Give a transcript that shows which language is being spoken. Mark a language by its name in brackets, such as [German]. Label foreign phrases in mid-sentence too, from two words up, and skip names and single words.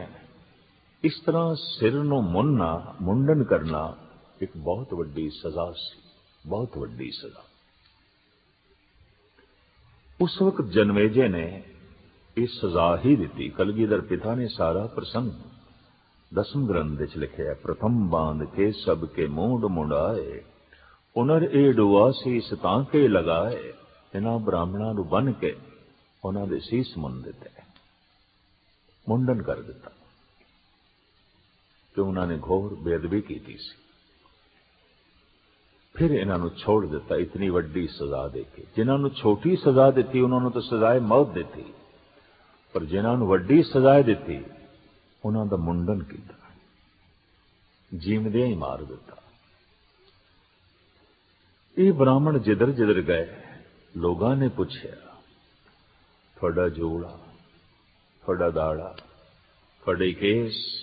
[Punjabi] ਇਸ ਤਰ੍ਹਾਂ ਸਿਰ ਨੂੰ ਮੁੰਨਣਾ, ਮੁੰਡਨ ਕਰਨਾ ਇਕ ਬਹੁਤ ਵੱਡੀ ਸਜ਼ਾ ਸੀ, ਬਹੁਤ ਵੱਡੀ ਸਜ਼ਾ। [Hindi] उस वक्त जनमेजे ने इस सजा ही दी। [Punjabi] ਕਲਗੀਧਰ ਪਿਤਾ ਨੇ ਸਾਰਾ ਪ੍ਰਸੰਗ 10ਵੇਂ ਗ੍ਰੰਥ ਵਿਚ ਲਿਖਿਆ। [Braj] प्रथम बांध के सबके मूंड मुंडाए, उनर ए डुआसी सतां के लगाए। [Punjabi] ਇਨ੍ਹਾਂ ਬ੍ਰਾਹਮਣਾਂ ਨੂੰ ਬੰਨ੍ਹ ਕੇ ਉਨ੍ਹਾਂ ਦੇ ਸੀਸ ਮੁੰਨ ਦਿੱਤੇ, ਮੁੰਡਨ ਕਰ ਦਿੱਤਾ ਕਿ ਉਨ੍ਹਾਂ ਨੇ ਘੋਰ ਬੇਅਦਬੀ ਕੀ ਸੀ। ਫਿਰ ਇਨ੍ਹਾਂ ਨੂੰ ਛੱਡ ਦਿੱਤਾ ਇਤਨੀ ਵੱਡੀ ਸਜ਼ਾ ਦੇਕੇ। ਜਿਨ੍ਹਾਂ ਨੂੰ ਛੋਟੀ ਸਜ਼ਾ ਦੀ ਉਨ੍ਹਾਂ ਨੂੰ ਤੋ ਸਜ਼ਾਏ ਮੌਤ ਦੀ, ਪਰ ਜਿਨ੍ਹਾਂ ਨੂੰ ਵੱਡੀ ਸਜ਼ਾਏ ਦੀ ਉਨ੍ਹਾਂ ਦਾ ਮੁੰਡਨ ਕੀਆ, ਜੀਂਵਦਿਆਂ ਹੀ ਮਾਰ ਦਿੱਤਾ। [Hindi] ये ब्राह्मण जिधर जिधर गए लोगों ने पूछया, थोड़ा जोड़ा, थोड़ा दाड़ा, थोड़े केस।